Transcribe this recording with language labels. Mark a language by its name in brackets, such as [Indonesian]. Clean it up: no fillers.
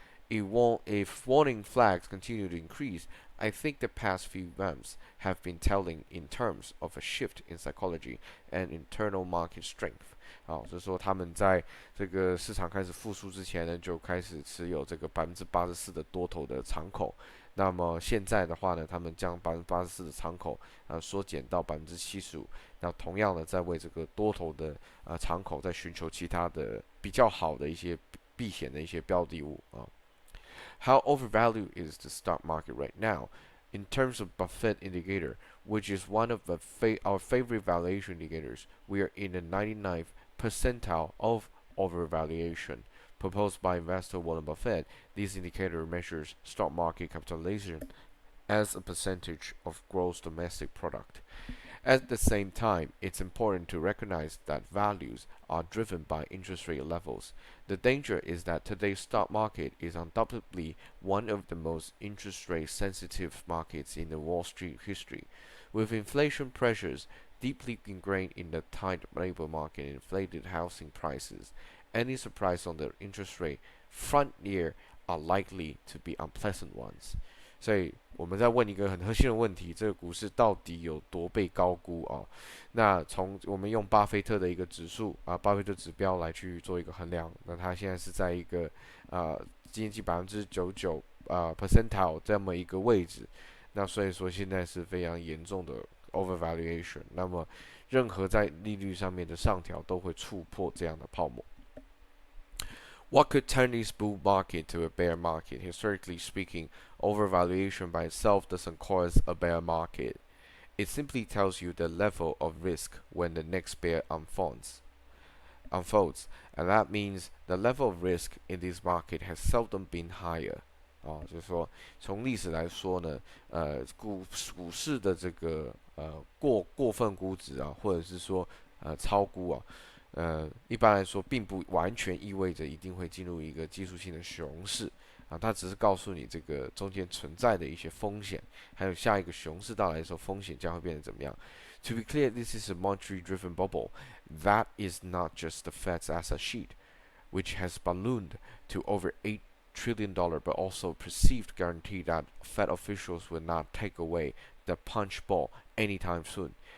[English] If warning flags continue to increase, I think the past few months have been telling in terms of a shift in psychology and internal market strength. [Chinese] 就是说他们在这个市场开始复苏之前呢，就开始持有这个84%的多头的敞口。那么现在的话呢，他们将84%的敞口缩减到75%。那同样的，在为这个多头的敞口在寻求其他的比较好的一些避险的一些标的物啊。 [English] How overvalued is the stock market right now? In terms of Buffett Indicator, which is one of our favorite valuation indicators, we are in the 99th percentile of overvaluation. Proposed by investor Warren Buffett, this indicator measures stock market capitalization as a percentage of gross domestic product. At the same time, it's important to recognize that values are driven by interest rate levels. The danger is that today's stock market is undoubtedly one of the most interest rate sensitive markets in the Wall Street history. With inflation pressures deeply ingrained in the tight labor market and inflated housing prices, any surprise on the interest rate front year are likely to be unpleasant ones. [Chinese] 所以我们在问一个很核心的问题：这个股市到底有多被高估啊？那从我们用巴菲特的一个指数巴菲特指标来去做一个衡量，那它现在是在一个经济99%percentile 这么一个位置。那所以说现在是非常严重的 overvaluation。那么任何在利率上面的上调都会触破这样的泡沫。 [English] What could turn this bull market to a bear market? Historically speaking, overvaluation by itself doesn't cause a bear market. It simply tells you the level of risk when the next bear unfolds. And that means the level of risk in this market has seldom been higher. [Chinese] 就是说从历史来说呢，股市的这个过分估值或者是说超估一般来说并不完全意味着一定会进入一个技术性的熊市它只是告诉你这个中间存在的一些风险，还有下一个熊市到来的时候风险将会变得怎么样。 [English] To be clear, this is a monetary-driven bubble. That is not just the Fed's asset sheet, which has ballooned to over $8 trillion, but also perceived guarantee that Fed officials will not take away the punch bowl anytime soon.